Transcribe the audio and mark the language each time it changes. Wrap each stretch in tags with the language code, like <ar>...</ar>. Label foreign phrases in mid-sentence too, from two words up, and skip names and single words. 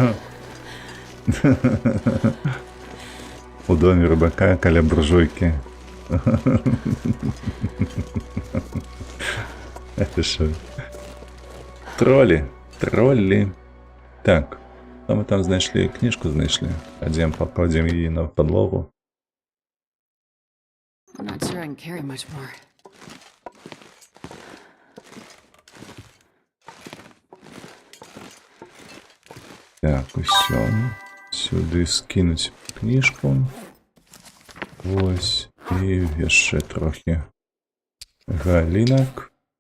<be>У доме рыбака каля буржуйкі.</be> <ru>Это шо?</ru> <be>Тролі. Троллі. Так. А мы там знайшлі, книжку знайшлі. Адзем пакладзем її на падлогу.</be> <en>I'm not sure I can carry much more.</en> <be>Так, усё. Сюды скінуць книжку. Вось. І яшчэ трохі галінак.</be>